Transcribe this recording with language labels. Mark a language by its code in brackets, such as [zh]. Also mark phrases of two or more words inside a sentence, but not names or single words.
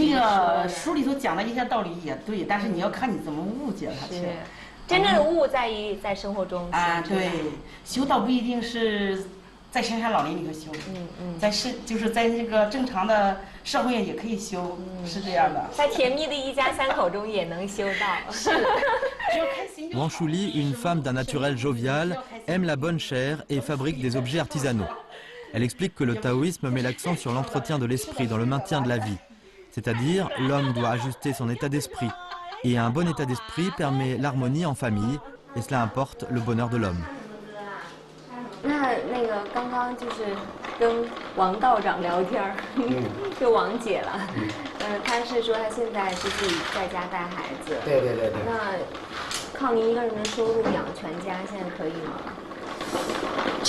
[zh] 那个书里头讲的一些道理也对，但是你要看你怎么误解它去。真正的悟在于在生活中对，修道不一定是在深山老林里头修，就是在那个正常的社会也可以修，是这样的。在甜蜜的一家3口中也能修道。是。 [fr] Wang Shuli, une femme d'un naturel jovial, aime la bonne chair et fabrique des objets artisanaux. Elle explique que le taoïsme met l'accent sur l'entretien de l'esprit dans le maintien de la vie. C'est-à-dire, l'homme doit ajuster son état d'esprit. Et un bon état d'esprit permet l'harmonie en famille, et cela importe le bonheur de l'homme. [zh] 那个刚刚就是跟王道长聊天就王姐了，她是说她现在是自己在家带孩子。对。那靠您一个人的收入养全家，现在可以吗？